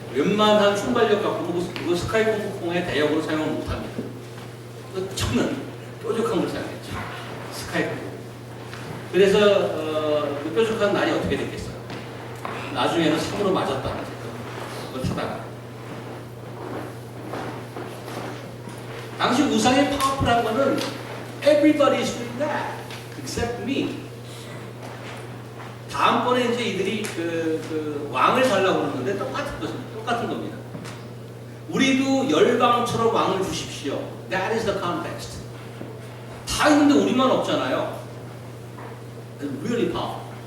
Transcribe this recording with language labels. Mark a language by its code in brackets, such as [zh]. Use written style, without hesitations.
[ko] 웬만한 순발력 갖고 그거 스카이 콩콩의 대역으로 사용을 못합니다. 저는 뾰족한 걸 사용했죠. 스카이 콩콩. 그래서 그 뾰족한 날이 어떻게 됐겠어요? 나중에는 상으로 맞았다는 거죠. 그걸 타다가. 당시 우상의 파워풀한 거는 [en] everybody is doing that except me. [ko] 다음번에 이제 이들이 그 왕을 달라고 그러는데 똑같은 겁니다. 우리도 열방처럼 왕을 주십시오. [en] That is the context. [ko] 다 있는데 우리만 없잖아요. [en] It's really powerful.